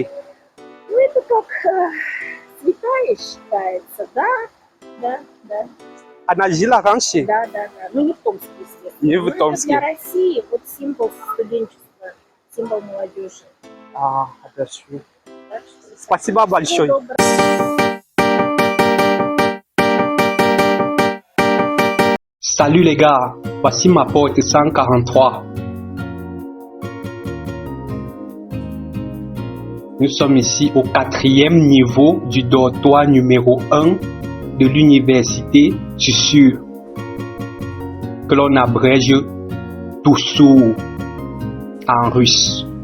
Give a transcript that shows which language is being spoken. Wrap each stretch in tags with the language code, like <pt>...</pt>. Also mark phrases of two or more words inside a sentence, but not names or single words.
<ru>Ну, это как святая считается, да? Да, да. Она жила раньше? Да, да, да. Ну, не в Томске, естественно. Не в Но это Томске. для России вот символ студенчества, символ молодежи. Хорошо. Так что Спасибо большое. всего доброго.</ru> <fr>Salut les gars, voici ma porte 143. Nous sommes ici au 4e niveau du dortoir numéro 1 de l'université Tissure, que l'on abrège Tussur en russe.</fr>